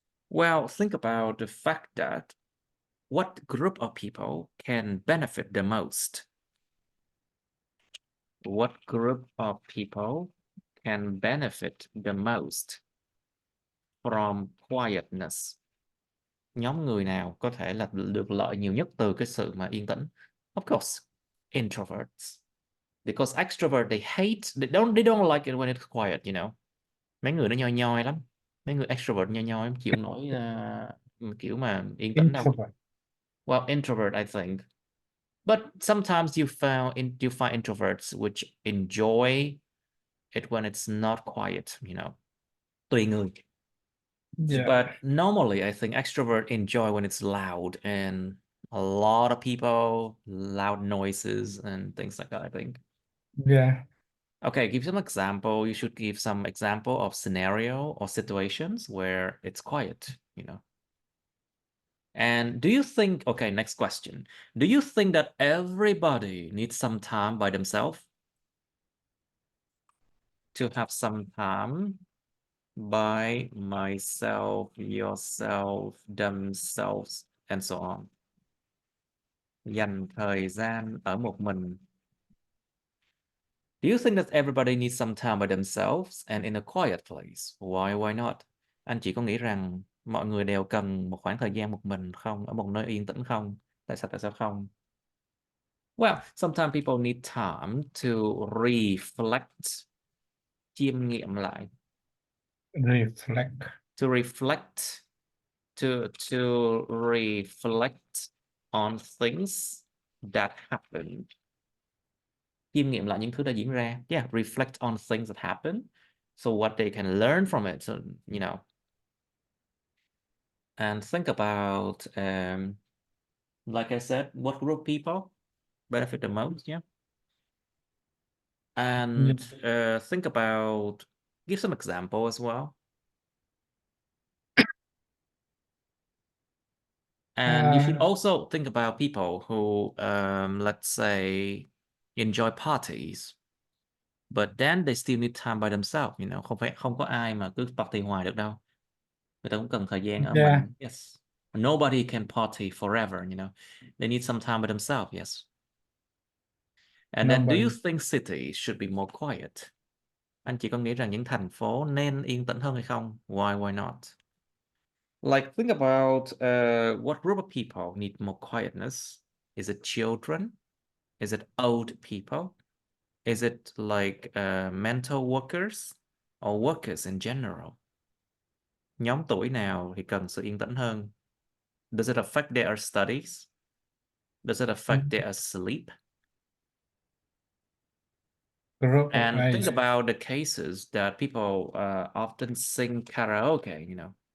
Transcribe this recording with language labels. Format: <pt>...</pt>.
<en>Well, think about the fact that what group of people can benefit the most? What group of people can benefit the most from quietness?</en> <vi>Nhóm người nào có thể là được lợi nhiều nhất từ cái sự mà yên tĩnh?</vi> <en>Of course, introverts. Because extrovert they hate, they don't like it when it's quiet, you know.</en> <vi>Mấy người nó nhoi nhoi lắm. Mấy người extrovert nhoi nhoi chịu không nổi kiểu mà yên tĩnh đâu.</vi> <en>Introvert. Well, introvert I think. But sometimes you find introverts which enjoy it when it's not quiet, you know.</en> <vi>Tùy người.</vi> <en>Yeah. But normally I think extrovert enjoy when it's loud and a lot of people, loud noises and things like that, I think. Yeah. Okay, give some example. You should give some example of scenario or situations where it's quiet, you know. And do you think, okay, next question. Do you think that everybody needs some time by themselves? To have some time by myself, yourself, themselves, and so on.</en> <vi>Dành thời gian ở một mình.</vi> <en>Do you think that everybody needs some time by themselves and in a quiet place? Why not?</en> <vi>Anh chỉ có nghĩ rằng mọi người đều cần một khoảng thời gian một mình không? Ở một nơi yên tĩnh không? Tại sao không?</vi> <en>Well, sometimes people need time to reflect.</en> <vi>Chiêm nghiệm lại.</vi> <en>Reflect. To reflect. To reflect on things that happened.</en> <vi>Chiêm nghiệm lại những thứ đã diễn ra.</vi> <en>Yeah, reflect on things that happen. So what they can learn from it, so, you know. And think about, like I said, what group people benefit the most, yeah. And think about, give some example as well. And you should also think about people who, let's say, enjoy parties, but then they still need time by themselves, you know.</en> <vi>Không có ai mà cứ party hoài được đâu. Người ta cũng cần thời gian ở mình.</vi> <en>Yes. Nobody can party forever, you know. They need some time by themselves, yes. And then do you think cities should be more quiet?</en> <vi>Anh chị có nghĩ rằng những thành phố nên yên tĩnh hơn hay không?</vi> <en>Why not? Like, think about what group of people need more quietness. Is it children? Is it old people? Is it like mental workers or workers in general?</en> <vi>Nhóm tuổi nào thì cần sự yên tĩnh hơn?</vi> <en>Does it affect their studies? Does it affect their sleep? And think about the cases that people often sing karaoke, you know.</en>